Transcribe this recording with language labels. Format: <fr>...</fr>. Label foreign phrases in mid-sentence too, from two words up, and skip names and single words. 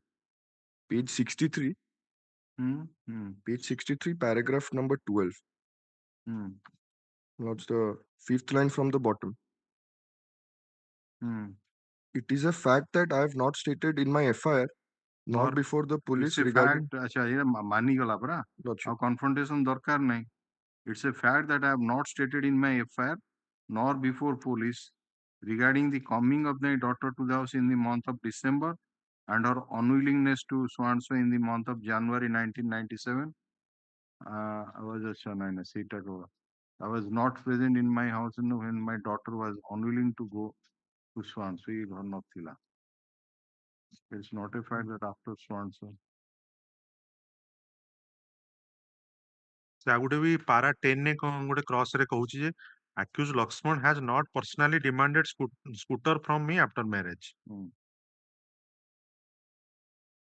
<en>Page 63. Page 63, paragraph number 12. Lords, the fifth line from the bottom. It is a fact that I have not stated in my FIR, nor before the police regarding...</en> <or>ଆଚ୍ଛା ଏ ମାନିଗଲା ପରା ଆଉ</or> <en>confrontation</en> <or>ଦରକାର ନାହିଁ</or> <en>it's a fact that I have not stated in my FIR nor before police regarding the coming of my daughter to the house in the month of December and her unwillingness to so and so in the month of January 1997. I was not present in my house when my daughter was unwilling to go to so and so. It's not a fact that after so and so.</en> <or>ଆଉ ଗୋଟେ ବି ପାରା 10 ରେ ଗୋଟେ କ୍ରସ ରେ କହୁଛି ଯେ</or> <en>accused Lakshman has not personally demanded scooter from me after marriage</en>